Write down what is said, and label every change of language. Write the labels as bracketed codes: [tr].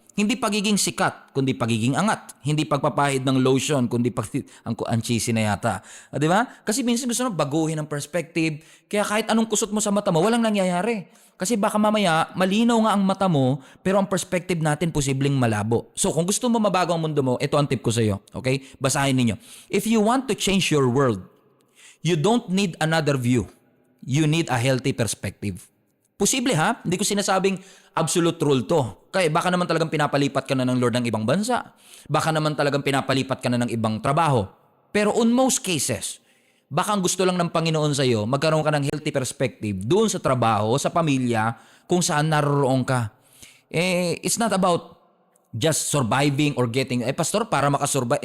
[tl] Hindi pagiging sikat, kundi pagiging angat. Hindi pagpapahid ng lotion, kundi ang cheesy na yata. Di ba? Kasi minsan gusto na baguhin ang perspective. Kaya kahit anong kusot mo sa mata mo, walang nangyayari. Kasi baka mamaya, malinaw nga ang mata mo, pero ang perspective natin posibleng malabo. So kung gusto mo mabago ang mundo mo, ito ang tip ko sa iyo. Okay? Basahin ninyo. [en] If you want to change your world, you don't need another view. You need a healthy perspective. [tl] Posible ha? Hindi ko sinasabing absolute rule to. Kaya baka naman talagang pinapalipat ka na ng Lord ng ibang bansa. Baka naman talagang pinapalipat ka na ng ibang trabaho. Pero [en] on most cases, [tl] baka ang gusto lang ng Panginoon sa iyo, magkaroon ka ng healthy perspective doon sa trabaho, sa pamilya, kung saan naroroon ka. [en] It's not about just surviving or getting, pastor, [tl] para makasurvive.